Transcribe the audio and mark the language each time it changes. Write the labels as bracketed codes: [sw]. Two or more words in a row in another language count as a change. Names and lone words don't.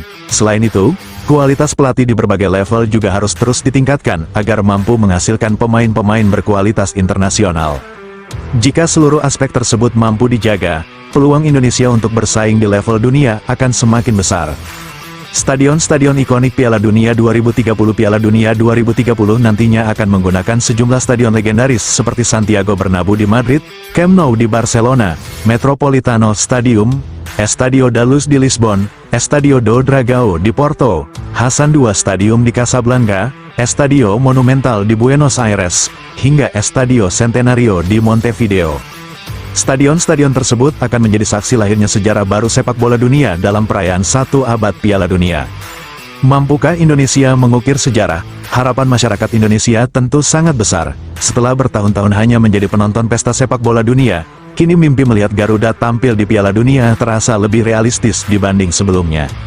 [id] Selain itu, kualitas pelatih di berbagai level juga harus terus ditingkatkan agar mampu menghasilkan pemain-pemain berkualitas internasional. Jika seluruh aspek tersebut mampu dijaga, peluang Indonesia untuk bersaing di level dunia akan semakin besar. Stadion-stadion ikonik Piala Dunia 2030 Piala Dunia 2030 nantinya akan menggunakan sejumlah stadion legendaris seperti Santiago Bernabéu di Madrid, Camp Nou di Barcelona, Metropolitano Stadium, Estadio da Luz di Lisbon, Estadio do Dragão di Porto, Hassan II Stadium di Casablanca, Estadio Monumental di Buenos Aires, hingga Estadio Centenario di Montevideo. Stadion-stadion tersebut akan menjadi saksi lahirnya sejarah baru sepak bola dunia dalam perayaan 1 abad Piala Dunia. Mampukah Indonesia mengukir sejarah? Harapan masyarakat Indonesia tentu sangat besar. Setelah bertahun-tahun hanya menjadi penonton pesta sepak bola dunia, kini mimpi melihat Garuda tampil di Piala Dunia terasa lebih realistis dibanding sebelumnya.